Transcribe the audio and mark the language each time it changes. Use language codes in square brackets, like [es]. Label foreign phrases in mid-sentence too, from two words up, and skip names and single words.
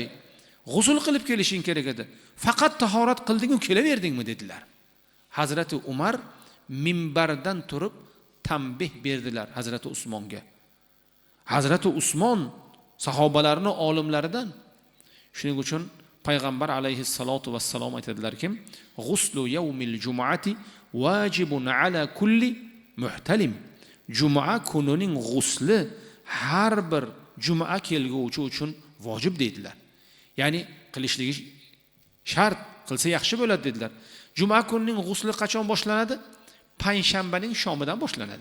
[uz] G'usl qilib kelishing kerak edi. Faqat tahorat qilding-u kelaverdingmi dedilar. Hazrati Umar minbardan turib tanbih berdilar Hazrati Usmonga. Hazrati Usmon sahobalarning olimlaridan. Shuning uchun payg'ambar [ar] عليه الصلاة والسلام [uz] aytadilar-ki, [ar] "غسل يوم الجمعة واجب على كل محتلم." [uz] Juma kunining g'usli har bir juma kelguvchi uchun vojib dedilar. Ya'ni qilishligi shart, qilsa yaxshi bo'ladi dedilar. Juma kunining g'usli qachon boshlanadi? Payshanbaning shomidan boshlanadi.